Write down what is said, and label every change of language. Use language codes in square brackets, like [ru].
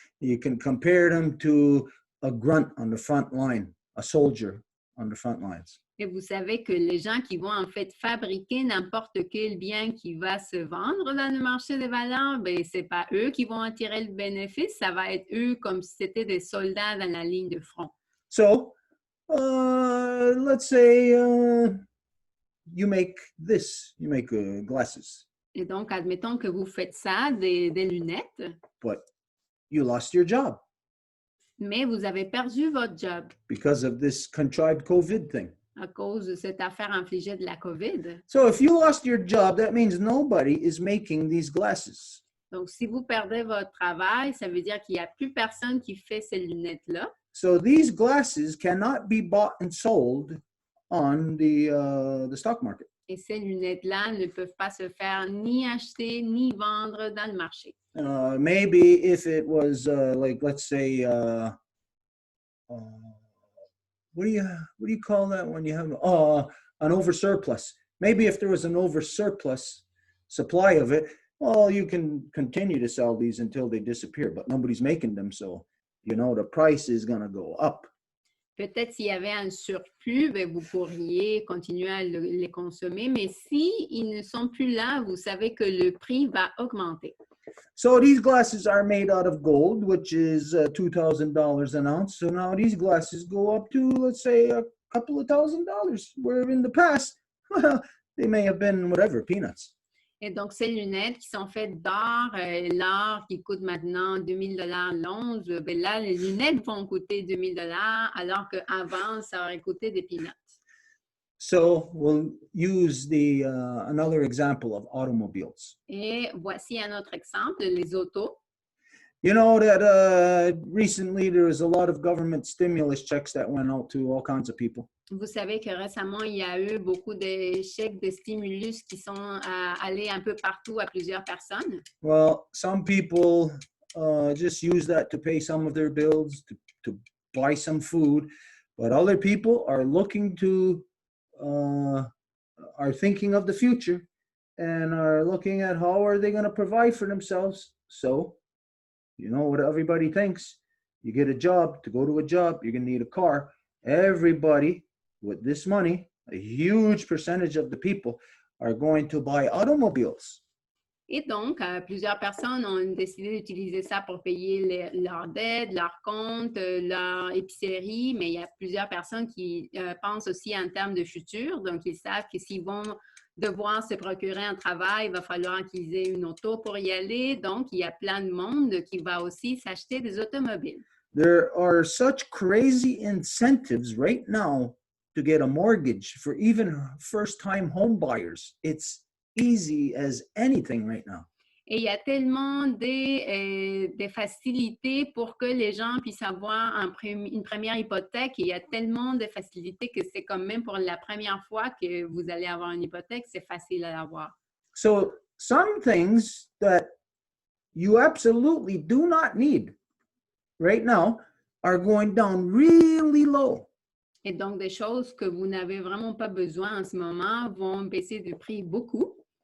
[en] You can compare them to a grunt on the front line, a soldier on the front lines. [fr] Et vous savez que les gens qui vont en fait fabriquer n'importe quel bien qui va se vendre dans le marché des valeurs, ben c'est pas eux qui vont en tirer le bénéfice, ça va être eux comme si c'était des soldats dans la ligne de front. [en] So, let's say you make glasses. [fr] Et donc, admettons que vous faites ça, des lunettes, [en] But you lost your job [fr] mais vous avez perdu votre job [en] because of this contrived COVID thing. [fr] à cause de cette affaire infligée de la COVID. [en] So if you lost your job, that means nobody is making these glasses. [fr] Donc, si vous perdez votre travail, ça veut dire qu'il n'y a plus personne qui fait ces lunettes-là. [en] So these glasses cannot be bought and sold on the stock market. [fr] Et ces lunettes-là ne peuvent pas se faire ni acheter ni vendre dans le marché. [en] Maybe if it was like, let's say, what do you call that when you have an oversurplus? Maybe if there was an oversurplus supply of it, well, you can continue to sell these until they disappear, but nobody's making them, so you know the price is going to go up. [fr] Peut-être s'il y avait un surplus, ben, vous pourriez continuer à les consommer, mais s'ils ne sont plus là, vous savez que le prix va augmenter. [en] So these glasses are made out of gold, which is $2,000 an ounce. So now these glasses go up to, let's say, a couple of $1,000, where in the past, well, they may have been whatever, peanuts. [fr] Et donc, ces lunettes qui sont faites d'or, l'or qui coûte maintenant $2,000 l'once, ben là, les lunettes vont coûter $2,000 alors qu'avant, ça aurait coûté des peanuts. [en] So we'll use another example of automobiles. [fr] Et voici un autre exemple, les autos. [en] You know that recently there was a lot of government stimulus checks that went out to all kinds of people. [fr] Vous savez que récemment, il y a eu beaucoup de chèques de stimulus qui sont allés un peu partout à plusieurs personnes. [en] Well, some people just use that to pay some of their bills, to buy some food, but other people are looking to, are thinking of the future and are looking at how are they going to provide for themselves. So, you know what everybody thinks. You get a job, to go to a job, you're going to need a car. Everybody with this money, a huge percentage of the people are going to buy automobiles. [fr] Et donc, plusieurs personnes ont décidé d'utiliser ça pour payer leurs dettes, leurs comptes, leur épicerie, mais il y a plusieurs personnes qui pensent aussi en termes de futur. Donc, ils savent que s'ils vont devoir se procurer un travail, il va falloir qu'ils aient une auto pour y aller. Donc, il y a plein de monde qui va aussi s'acheter des automobiles. [en] There are such crazy incentives right now to get a mortgage for even first-time home buyers. It's easy as anything right now. [fr] Et il y a tellement des facilités pour que les gens puissent avoir une première hypothèque. Et il y a tellement de facilités que c'est comme même pour la première fois que vous allez avoir une hypothèque, c'est facile à l'avoir. [en] So some things that you absolutely do not need right now are going down really low. [fr] Et donc, des choses que vous n'avez vraiment pas besoin en ce moment vont baisser de prix beaucoup.